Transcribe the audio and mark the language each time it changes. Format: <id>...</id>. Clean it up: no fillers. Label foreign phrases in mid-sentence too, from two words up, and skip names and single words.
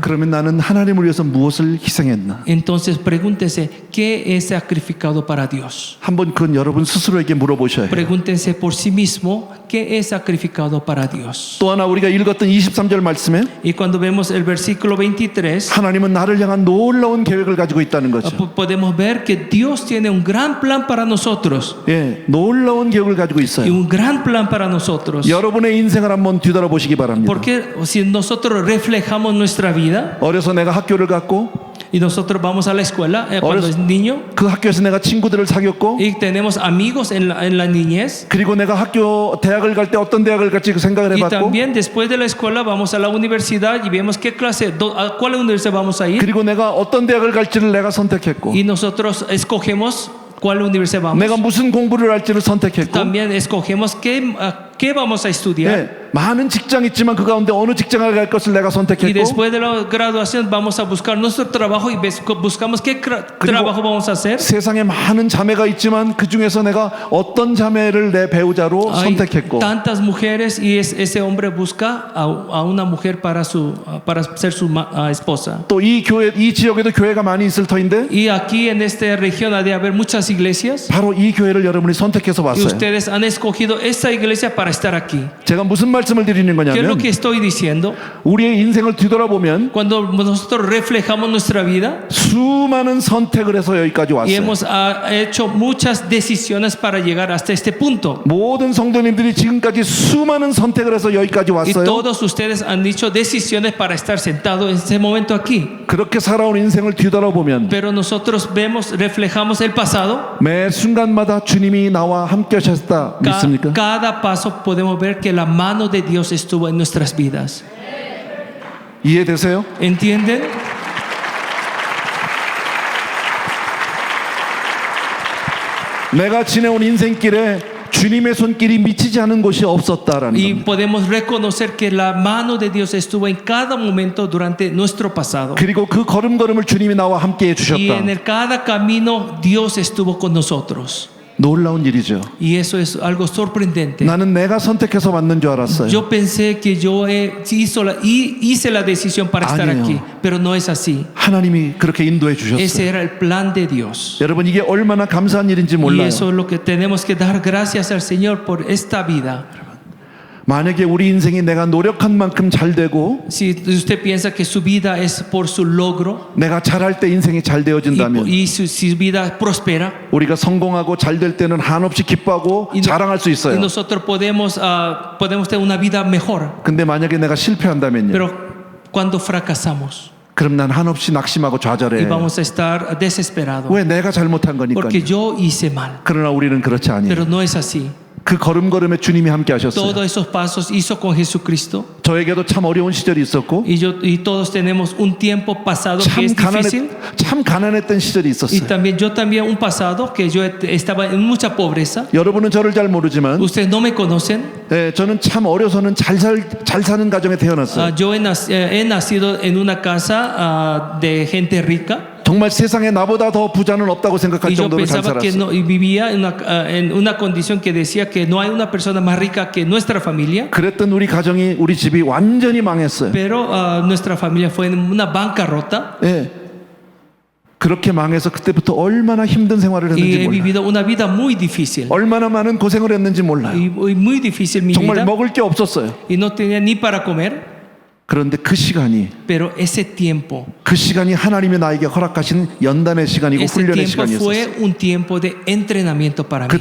<ko>그러면 나는 하나님을 위해서 무엇을 희생했나?</ko> <es>Entonces pregúntense, ¿qué he sacrificado para Dios?</es> <ko>한번 그건 여러분 스스로에게 물어보셔야 해요.</ko> <es>Pregúntense por sí mismo, ¿qué he sacrificado para Dios?</es> <ko>또 하나 우리가 읽었던 23절 말씀에</ko> <es>Y cuando vemos el versículo 23,</es> <ko>하나님은 나를 향한 놀라운 계획을 가지고 있다는 거죠.</ko> <es>podemos ver que Dios tiene un gran plan para nosotros.</es> <ko>예, 놀라운 계획을 가지고</ko> <es>Y</es> <ko>있어요.</ko> <es>un gran plan para nosotros.</es> <ko>여러분의 인생을 한번 뒤돌아보시기 바랍니다.</ko> <es>Porque si nosotros reflejamos nuestra vida</es> <ko>어려서 내가 학교를 갔고</ko> <es>y nosotros vamos a la escuela cuando es niño</es> <ko>그 학교에서 내가 친구들을 사귀었고</ko> <es>y tenemos amigos en la niñez</es> <ko>그리고 내가 대학을 갈 때 어떤 대학을 갈지 그 생각을</ko> <es>y</es> <ko>해봤고</ko> <es>también después de la escuela vamos a la universidad y vemos qué clase, a cuál universidad vamos a ir</es> <ko>그리고 내가 어떤 대학을 갈지를 내가 선택했고</ko> <es>y nosotros escogemos cuál universidad vamos.</es> <ko>내가 무슨 공부를 할지를 선택했고</ko> <es>También escogemos qué vamos a estudiar.</es> <ko>예, 많은 직장이 있지만 그 가운데 어느 직장을 갈 것을 내가</ko> <es>Y</es> <ko>선택했고</ko> <es>después de la graduación vamos a buscar nuestro trabajo y buscamos qué trabajo vamos a hacer.</es> <ko>세상에 많은 자매가 있지만 그 중에서 내가 어떤 자매를 내 배우자로</ko> <es>Hay</es> <ko>선택했고</ko> <es>tantas mujeres y ese hombre busca a una mujer para ser su esposa.</es> <ko>또 이 교회 이 지역에도 교회가 많이 있을 터인데</ko> <es>Y aquí en esta región ha de haber muchas iglesias</es> <ko>바로 이 교회를 여러분이 선택해서</ko> <es>y</es> <ko>왔어요.</ko> <es>ustedes han escogido esta iglesia para estar aquí.</es> <ko>제가 무슨 말씀을 드리는</ko> <es>¿Qué es lo</es> <ko>거냐면</ko> <es>que estoy diciendo?</es> <ko>우리의 인생을 뒤돌아보면</ko> <es>Cuando nosotros reflejamos nuestra vida</es> <ko>수많은 선택을 해서 여기까지</ko> <es>y</es> <ko>왔어요.</ko> <es>hemos hecho muchas decisiones para llegar hasta este punto.</es> <ko>모든 성도님들이 지금까지 수많은 선택을 해서 여기까지</ko> <es>Y</es> <ko>왔어요.</ko> <es>todos ustedes han dicho decisiones para estar sentados en este momento aquí.</es> <ko>그렇게 살아온 인생을 뒤돌아보면</ko> <es>Pero nosotros reflejamos el pasado.</es> <ko>매 순간마다 주님이 나와 함께 하셨다 믿습니까?</ko> <es>Cada paso podemos ver que la mano de Dios estuvo en nuestras vidas.</es> <ko>이해되세요?</ko> <es>¿Entienden?</es> <ko>내가 지내온 인생길에 주님의 손길이 미치지 않은 곳이 없었다라는</ko> <es>Y</es> <ko>겁니다.</ko> <es>podemos reconocer que la mano de Dios estuvo en cada momento durante nuestro pasado.</es> <ko>그리고 그 걸음걸음을 주님이 나와 함께</ko> <es>Y</es> <ko>해주셨다.</ko> <es>en el cada camino Dios estuvo con nosotros.</es> <ko>놀라운 일이죠.</ko> <es>Y eso es algo sorprendente.</es> <ko>나는 내가 선택해서 왔는 줄 알았어요.</ko> <es>Yo pensé que yo hice la decisión para estar</es> <ko>아니에요.</ko> <es>aquí, pero no es así.</es> <ko>하나님이 그렇게 인도해</ko> <es>Ese</es> <ko>주셨어요.</ko> <es>era el plan de Dios.</es> <ko>여러분 이게 얼마나 감사한 일인지</ko> <es>Y</es> <ko>몰라요.</ko> <es>eso es lo que tenemos que dar gracias al Señor por esta vida.</es> <ko>만약에 우리 인생이 내가 노력한 만큼 잘 되고</ko> <es>Si usted piensa que su vida es por su logro</es> <ko>내가 잘할 때 인생이 잘 되어진다면</ko> <es>y su vida prospera,</es> <ko>우리가 성공하고 잘 될 때는 한없이 기뻐하고</ko> <es>y,</es> <ko>자랑할 수</ko> <es>y</es> <ko>있어요.</ko> <es>nosotros podemos tener una vida mejor.</es> <ko>근데 만약에 내가 실패한다면요.</ko> <es>Pero cuando fracasamos</es> <ko>그럼 난 한없이 낙심하고</ko> <es>y</es> <ko>좌절해.</ko> <es>vamos a estar desesperados</es> <ko>왜 내가 잘못한 거니까요.</ko> <es>porque yo hice mal.</es> <ko>그러나 우리는 그렇지 아니에요.</ko> <es>Pero no es así.</es> <ko>그 걸음걸음에 주님이 함께 하셨어요.</ko> <es>Todos esos pasos hizo con Jesucristo.</es> <ko>저에게도 참 어려운 시절이 있었고</ko> <es>Y todos tenemos un tiempo pasado que es difícil.</es> <ko>참 가난했던 시절이</ko> <es>Y</es> <ko>있었어요.</ko> <es>yo también un pasado que yo estaba en mucha pobreza.</es> <ko>여러분은 저를 잘 모르지만</ko> <es>Ustedes no me conocen.</es> <ko>저는 참 어려서는 잘 사는 가정에 태어났어요.</ko> <es>Yo he nacido en una casa de gente rica.</es> <ko>정말 세상에 나보다 더 부자는 없다고 생각할</ko> <es>Y yo</es> <ko>정도로 잘</ko> <es>pensaba que</es> <ko>살았어요.</ko> <es>no, y vivía en una condición que decía que no hay una persona más rica que nuestra familia.</es> <ko>그랬던 우리 가정이 우리 집이 완전히 망했어요.</ko> <es>Pero nuestra familia fue en una bancarrota.</es> <ko>예. 그렇게 망해서 그때부터 얼마나 힘든 생활을</ko> <es>Y</es> <ko>했는지</ko> <es>he</es> <ko>몰라요.</ko> <es>vivido una vida muy difícil.</es> <ko>얼마나 많은 고생을 했는지 몰라요.</ko> <es>Y muy difícil mi</es> <ko>정말</ko> <es>vida.</es> <ko>먹을 게 없었어요.</ko> <es>Y no tenía ni para comer.</es> <ko>그런데 그 시간이</ko> <es>Pero ese tiempo</es> <ko>하나님이 나에게 허락하신 연단의 시간이고</ko> <es>ese</es> <ko>훈련의</ko> <es>tiempo</es> <ko>시간이었어요.</ko> <es>fue un tiempo de entrenamiento para mí.</es>